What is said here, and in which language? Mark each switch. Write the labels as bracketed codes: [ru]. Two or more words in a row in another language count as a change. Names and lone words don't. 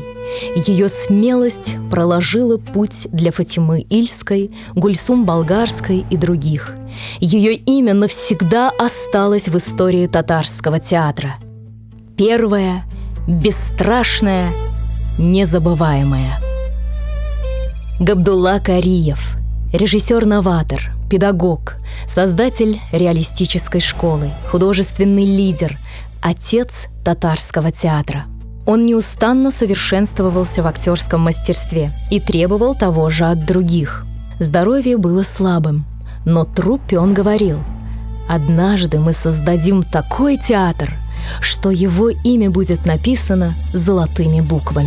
[ru] Ее смелость проложила путь для Фатимы Ильской, Гульсум Болгарской и других. Ее имя навсегда осталось в истории татарского театра. Первая, бесстрашная, незабываемая. Габдулла Кариев, режиссер-новатор, педагог, создатель реалистической школы, художественный лидер, отец татарского театра. Он неустанно совершенствовался в актерском мастерстве и требовал того же от других. Здоровье было слабым, но труппе он говорил: «Однажды мы создадим такой театр, что его имя будет написано золотыми буквами».